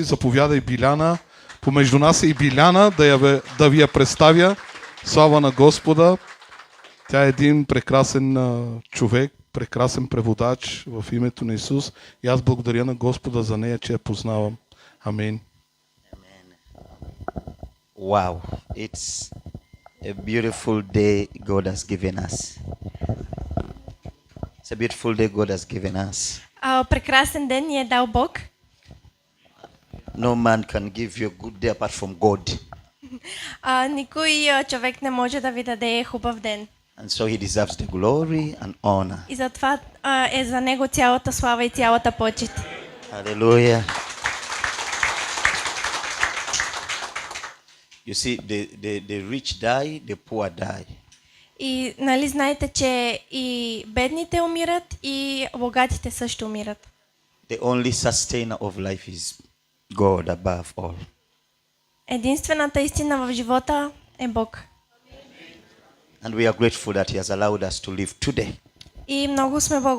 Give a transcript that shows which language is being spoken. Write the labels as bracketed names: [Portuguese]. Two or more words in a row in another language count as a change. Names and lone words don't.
[Bulgarian] Заповядай Биляна. Помежду нас е и Биляна, да ви я представя. Слава на Господа. Тя е един прекрасен човек, прекрасен преводач в името на Исус. И аз благодаря на Господа за нея, че я познавам. Амин. [English] Wow, it's a beautiful day God has given us. It's a beautiful day God has given us. [Bulgarian] Прекрасен ден ни е дал Бог. [English] No man can give you a good day apart from God. [Bulgarian] Никой човек не може да ви даде хубав ден. [English] And so he deserves the glory and honor. [Bulgarian] И затова е за него цялата слава и цялата почит. [English] Hallelujah. You see, the rich die, the poor die. [Bulgarian] И нали знаете, че и бедните умират, и богатите също умират. [English] The only sustainer of life is God above all. [Bulgarian] Единствената истина в живота е Бог. [English] And we are grateful that he has allowed us to live today. [Bulgarian] И много сме благодарни